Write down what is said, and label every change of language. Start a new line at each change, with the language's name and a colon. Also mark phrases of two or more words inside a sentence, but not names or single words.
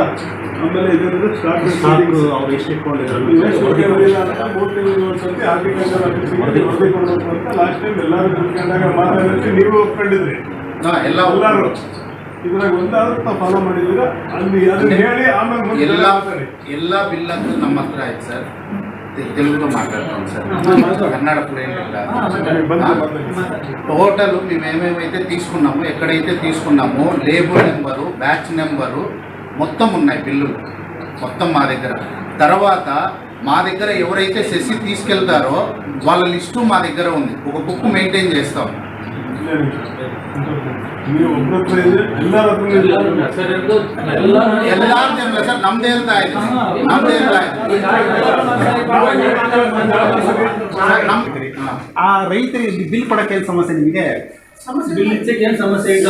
Kannada: ಆಮೇಲೆ ಇದರಿಂದ ಸ್ಟಾಕ್ ಅವ್ರು ಎಷ್ಟು ಇಟ್ಕೊಂಡಿದ್ರು 3 ತಿಂಗಳು ಒಂದ್ಸತಿ ಅಗ್ರಿಕಲ್ಚರ್ ಆಫೀಸಿಗೆ ವರದಿ ಕೊಡಬೇಕು ಅಂತ
English: last time
Kannada: ಎಲ್ಲರೂ ಕುತ್ಕೊಂಡಾಗ ಮಾತಾಡಿದ್ರೆ ನೀವು ಒಪ್ಕೊಂಡಿದ್ರಿ. ಎಲ್ಲರೂ ಇದ್ರಾಗ ಒಂದಾದ್ರೂ ಫಾಲೋ ಮಾಡಿದ್ದೀರಾ? ಅಲ್ಲಿ ಅದನ್ನ ಹೇಳಿ ಆಮೇಲೆ ಎಲ್ಲ ಬಿಲ್ ಅಂತೂ ನಮ್ಮ ಹತ್ರ ಆಯ್ತು ಸರ್.
Telugu: తెలుగులో మాట్లాడతాం సార్, కన్నడ టోటల్ మేము ఏమేమైతే తీసుకున్నామో, ఎక్కడైతే తీసుకున్నామో లేబుల్ నెంబరు, బ్యాచ్ నెంబరు మొత్తం ఉన్నాయి బిల్లులు మొత్తం మా దగ్గర. తర్వాత మా దగ్గర ఎవరైతే సెసి తీసుకెళ్తారో వాళ్ళ లిస్టు మా దగ్గర ఉంది. ఒక
English: book maintain
Telugu: చేస్తాం.
Kannada: ಸರ್ ನಮ್ದೇ ಹೇಳ್ತಾ ಇದೆ, ಆ ರೈತರಿಗೆ ಬಿಲ್ ಕೊಡಕ್ಕೆ ಏನು ಸಮಸ್ಯೆ? ನಿಮಗೆ ಬಿಲ್ ಇಚ್ಚಕ್ಕೆ ಏನು ಸಮಸ್ಯೆ ಇಲ್ಲ?